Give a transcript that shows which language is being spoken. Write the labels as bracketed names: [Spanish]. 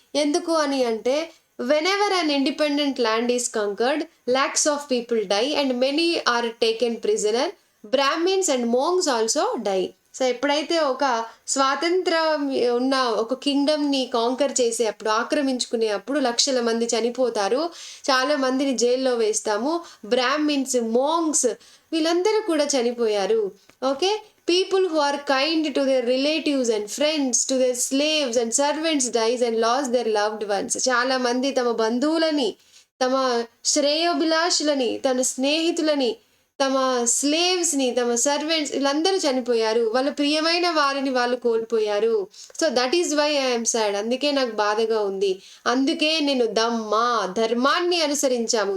[Telugu] ఎందుకు అని అంటే, [English] whenever an independent land is conquered, lakhs of people die and many are taken prisoner. Brahmins and monks also die. [Telugu] So, ఎప్పుడైతే ఒక స్వాతంత్రం ఉన్న ఒక కింగ్డమ్ని కాంకర్ చేసేటప్పుడు, ఆక్రమించుకునే అప్పుడు 1,00,000 మంది చనిపోతారు. చాలా మందిని జైల్లో వేస్తాము. బ్రాహ్మిన్స్, మోంగ్స్ వీళ్ళందరూ కూడా చనిపోయారు. [English] Okay, people who are kind to their relatives and friends, to their slaves and servants dies and lost their loved ones. [Telugu] చాలా మంది తమ బంధువులని, తమ శ్రేయోభిలాషులని, తన స్నేహితులని, తమ స్లేవ్స్ని, తమ సర్వెంట్స్ వీళ్ళందరూ చనిపోయారు. వాళ్ళ ప్రియమైన వారిని వాళ్ళు కోల్పోయారు. So, [English] That is why I'm sad. [Telugu] అందుకే నాకు బాధగా ఉంది. అందుకే నేను ధర్మాన్ని అనుసరించాము.